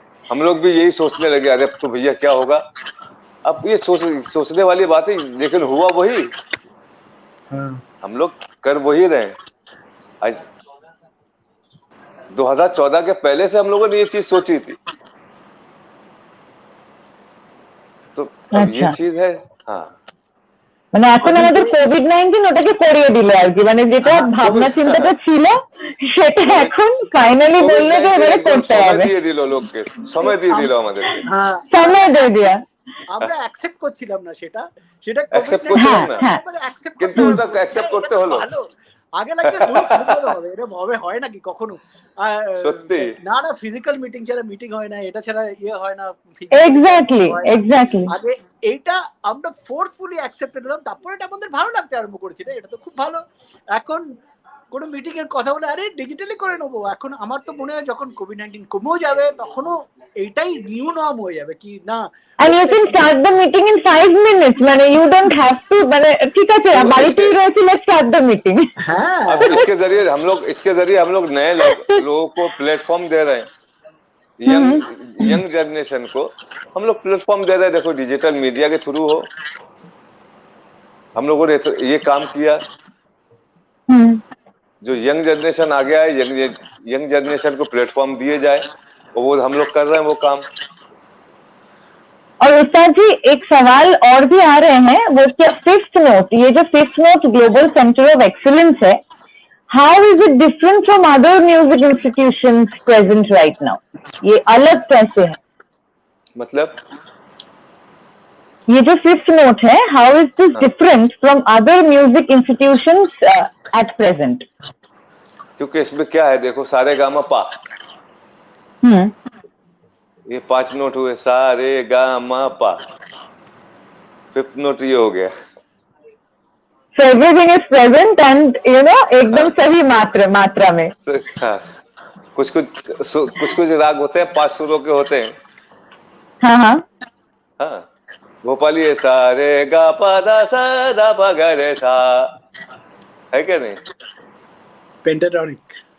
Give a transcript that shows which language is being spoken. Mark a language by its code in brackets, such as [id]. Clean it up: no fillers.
[hi] हम लोग भी यही सोचने लगे, अरे तो भैया क्या होगा। अब ये सोचने वाली बात है, लेकिन हुआ वही। हम लोग कर वही रहे। आज 2014 के पहले से हम लोगों ने ये चीज सोची थी, तो अब ये चीज है। हाँ, [bn] মানে এখন আমাদের কোভিড-19 ওটাকে করিয়ে দিল আর কি, মানে যেটা ভাবনা চিন্তাটা ছিল সেটা এখন ফাইনালি বললে যে এবারে করতে হবে। সময় দিয়ে দিল আমাদেরকে। হ্যাঁ, সময় দিয়ে দিয়া। আমরা অ্যাকসেপ্ট করছিলাম না সেটা অ্যাকসেপ্ট করছিলাম না, কিন্তু ওটা অ্যাকসেপ্ট করতে হলো। আগে লাগলে হবে, এটা ভাবে হয় নাকি কখনো? সত্যি না ফিজিক্যাল মিটিং ছাড়া মিটিং হয় না, এটা ছাড়া ইয়ে হয় না। এক্স্যাক্টলি আগে এইটা আমরা ফোর্সফুলি অ্যাকসেপ্টেড হলাম, তারপরে এটা আমাদের ভালো লাগতে আরম্ভ করেছিল, এটা তো খুব ভালো। এখন কোনো মিটিং এর কথা বলে আরে ডিজিটালি করে নেবো, এখন আমার তো মনে হয় যখন কোভিড-19 কমেও যাবে তখনও এইটাই নিউ নর্ম হয়ে যাবে কি না। [en] And you can start the meeting in 5 minutes, মানে you don't have to, [bn] মানে ঠিক আছে বাড়িতেই রয়েছে, [en] let's start the meeting। [hi] हाँ, अब इसके जरिए हम लोग नए लोगों को प्लेटफॉर्म दे रहे हैं, यंग जनरेशन को हम लोग प्लेटफॉर्म दे रहे हैं। देखो, डिजिटल मीडिया के थ्रू हो, हम लोगों ने ये काम किया। जो यंग जनरेशन आ गया है, यंग जनरेशन को प्लेटफॉर्म दिए जाए, वो हम लोग कर रहे हैं वो काम। और उस्ताद जी, एक सवाल और भी आ रहे हैं, वो क्या फिफ्थ नोट, ये जो fifth note global centre of excellence है, [en] How is it different from other music institutions present right now? [hi] ये अलग कैसे है? मतलब ये जो फिफ्थ नोट है, [en] How is this different from other music institutions at present? [hi] क्योंकि इसमें क्या है, देखो, सारे गामा पा, ये 5 नोट हुए, सा रे गा मा पा, फिफ्थ नोट ये हो गया। [en] So everything is present and you know [hi] एकदम सही मात्रा में। कुछ राग होते हैं 5 सुरों के होते हैं। हाँ, भोपाली सा रे गा पा दा सा दा पा गा रे सा, है क्या नहीं? पेंटाटोनिक।